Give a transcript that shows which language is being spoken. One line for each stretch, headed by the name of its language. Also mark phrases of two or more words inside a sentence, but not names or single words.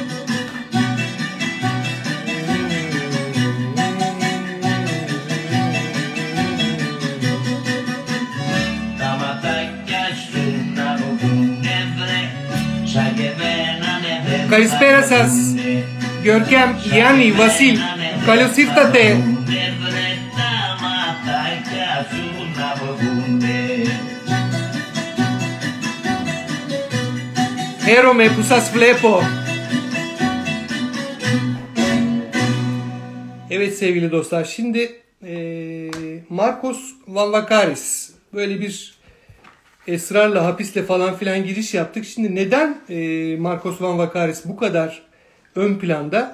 Greek: Kalispera σας, Görkem, Yani, Vasil, καλώς ήρθατε. Χαίρομαι που σας βλέπω.
Turkish: Evet sevgili dostlar, şimdi Marcos Van Vakaris, böyle bir esrarla, hapisle falan filan giriş yaptık. Şimdi neden Marcos Van Vakaris bu kadar ön planda?